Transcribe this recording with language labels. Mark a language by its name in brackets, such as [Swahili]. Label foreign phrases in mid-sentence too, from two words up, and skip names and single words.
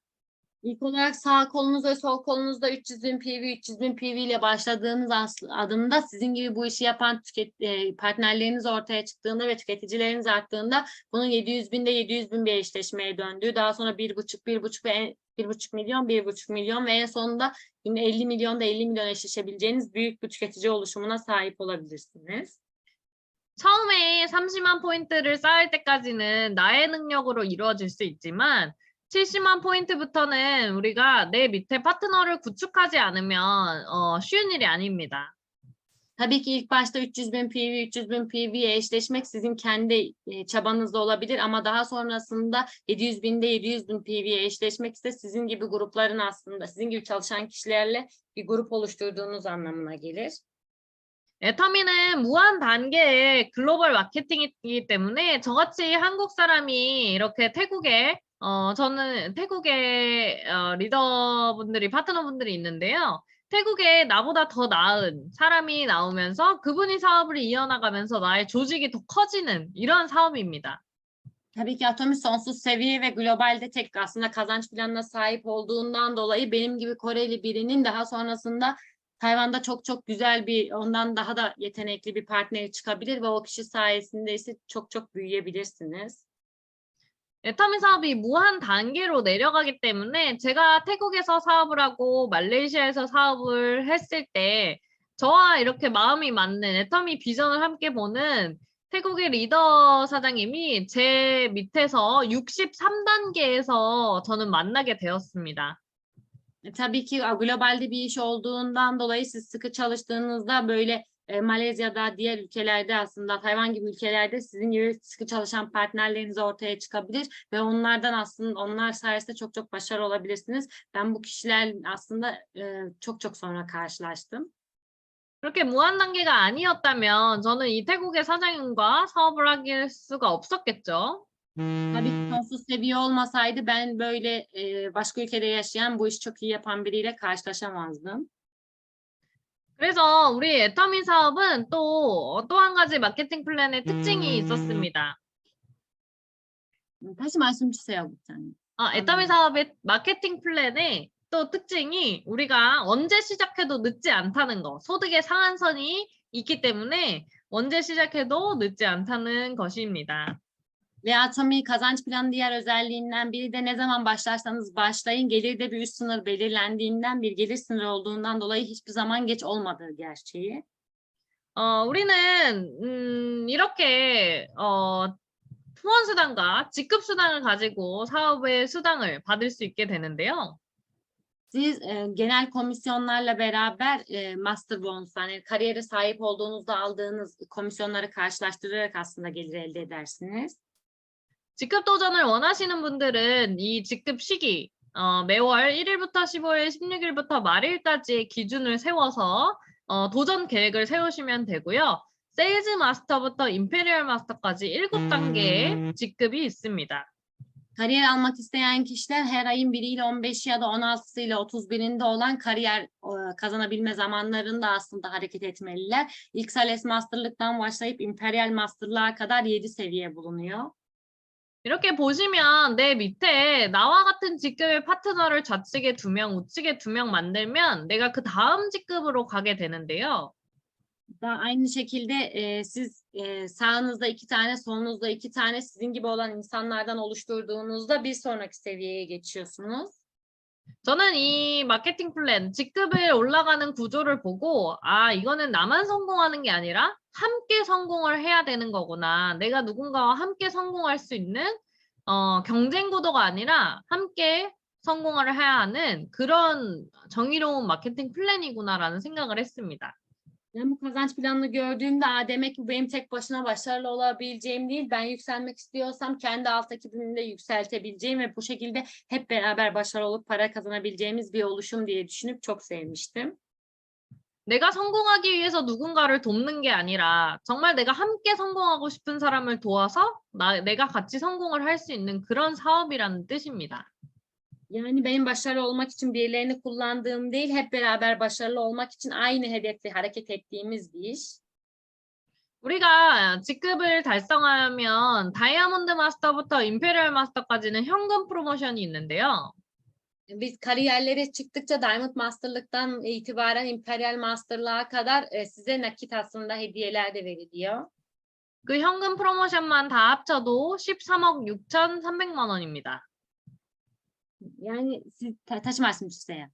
[Turkish] İlk olarak sağ kolunuz ve sol kolunuzda 300.000 PV, 300.000 PV ile başladığınız adımda sizin gibi bu işi yapan partnerleriniz ortaya çıktığında ve tüketicileriniz arttığında bunun 700.000'de 700.000 bir eşleşmeye döndüğü, daha sonra 1,5 ve 1,5 milyon ve en sonunda yine 50 milyonda 50 milyon eşleşebileceğiniz büyük bir tüketici oluşumuna sahip olabilirsiniz. [Korean] 처음에 30만 포인트를 쌓을 때까지는 나의 능력으로 이루어질 수 있지만 70만 포인트부터는 우리가 내 밑에 파트너를 구축하지 않으면 쉬운 일이 아닙니다. [Turkish] Tabii ki ilk başta 300.000 PV, 300.000 PV'ye eşleşmek sizin kendi çabanızda olabilir ama daha sonrasında 700.000'de 700.000 PV'ye eşleşmek ise sizin gibi grupların aslında, sizin gibi çalışan kişilerle bir grup oluşturduğunuz anlamına gelir. [Korean] 애터미는 무한 단계의 글로벌 마케팅이기 때문에 저같이 한국 사람이 이렇게 태국에 저는 태국에 리더분들이 파트너분들이 있는데요. 태국에 나보다 더 나은 사람이 나오면서 그분이 사업을 이어나가면서 나의 조직이 더 커지는 이런 사업입니다. [Turkish] Tabii ki Atomi sonsuz seviye ve globalde tek aslında kazanç planına sahip olduğundan dolayı benim gibi Koreli birinin daha sonrasında Tayvan'da çok çok güzel bir, ondan daha da yetenekli bir partneri çıkabilir ve o kişi sayesinde ise çok çok büyüyebilirsiniz. [Korean] 애터미 사업이 무한 단계로 내려가기 때문에 제가 태국에서 사업을 하고 말레이시아에서 사업을 했을 때 저와 이렇게 마음이 맞는 애터미 비전을 함께 보는 태국의 리더 sa장님이 제 밑에서 63단계에서 저는 만나게 되었습니다. [Turkish] Tabii ki globalde bir iş olduğundan dolayı siz sıkı çalıştığınızda böyle Malezya'da, diğer ülkelerde aslında Tayvan gibi ülkelerde sizin gibi sıkı çalışan partnerleriniz ortaya çıkabilir ve onlardan aslında onlar sayesinde çok çok başarılı olabilirsiniz. Ben bu kişiler aslında çok çok sonra karşılaştım. [Korean] 그렇게 무한 단계가 아니었다면 저는 이 태국의 사장님과 사업을 할 수가 없었겠죠. [Turkish] Tabii ki sonsuz seviye olmasaydı ben böyle başka ülkede yaşayan bu işi çok iyi yapan biriyle karşılaşamazdım. [Korean] 그래서 우리 애터미 사업은 또 한 가지 마케팅 플랜의 특징이 있었습니다. 다시 말씀 주세요, 국장님. 애터미 사업의 마케팅 플랜의 또 특징이 우리가 언제 시작해도 늦지 않다는 거. sodık 상한선이 있기 때문에 언제 시작해도 늦지 않다는 것입니다. [Turkish] Ve Atomi kazanç planı diğer özelliğinden biri de ne zaman başlarsanız başlayın gelirde bir üst sınır belirlendiğinden bir gelir sınırı olduğundan dolayı hiçbir zaman geç olmadığı gerçeği. [Korean] 우리는 이렇게 후원 수당과 직급 수당을 가지고 사업의 수당을 받을 수 있게 되는데요. [Turkish] Siz genel komisyonlarla beraber [English] master bonus [Turkish] yani kariyere sahip olduğunuzda aldığınız komisyonları karşılaştırarak aslında gelir elde edersiniz. [Korean] 직급 도전을 원하시는 분들은 이 직급 시기 매월 1일부터 15일, 16일부터 말일까지의 기준을 세워서 도전 계획을 세우시면 되고요. 세일즈 마스터부터 임페리얼 마스터까지 7단계의 직급이 있습니다. [Turkish] Kariyer almak isteyen kişiler her ayın 1 ile 15 ya da 16'sı ile 31'inde olan kariyer kazanabilme zamanlarında aslında hareket etmeliler. İlk Sales Master'lıktan başlayıp Imperial Master'lığa kadar 7 seviye bulunuyor. [Korean] 이렇게 보시면 내 밑에 나와 같은 직급의 파트너를 좌측에 2명, 우측에 2명 만들면 내가 그 다음 직급으로 가게 되는데요. [Turkish] Da aynı şekilde siz sağınızda 2 tane, solunuzda 2 tane sizin gibi olan insanlardan oluşturduğunuzda bir sonraki seviyeye geçiyorsunuz. [Korean] 저는 이 마케팅 플랜, 직급을 올라가는 구조를 보고 이거는 나만 성공하는 게 아니라 함께 성공을 해야 되는 거구나. 내가 누군가와 함께 성공할 수 있는 경쟁 구도가 아니라 함께 성공을 해야 하는 그런 정의로운 마케팅 플랜이구나라는 생각을 했습니다. [Turkish] Ben bu kazanç planını gördüğümde demek ki benim tek başına başarılı olabileceğim değil. Ben yükselmek istiyorsam kendi alt ekibimi de yükseltebileceğim ve bu şekilde hep beraber başarılı olup para kazanabileceğimiz bir oluşum diye düşünüp çok sevmiştim. [Korean] 내가 성공하기 위해서 누군가를 돕는 게 아니라 정말 내가 함께 성공하고 싶은 사람을 도와서 내가 같이 성공을 할 수 있는 그런 사업이라는 뜻입니다. [Turkish] Yani benim başarılı olmak için birilerini kullandığım değil, hep beraber başarılı olmak için aynı hedefle hareket ettiğimiz bir iş. [Korean] 우리가 직급을 달성하려면 다이아몬드 마스터부터 임페리얼 마스터까지는 현금 프로모션이 있는데요. [Turkish] Biz kariyerlere çıktıkça Diamond Master'lıktan itibaren Imperial Master'lığa kadar size nakit aslında hediyeler de veriliyor. [Korean] 그 현금 프로모션만 다 합쳐도 13억 6,300만 원입니다. [Turkish] Yani siz taşımazsınız size.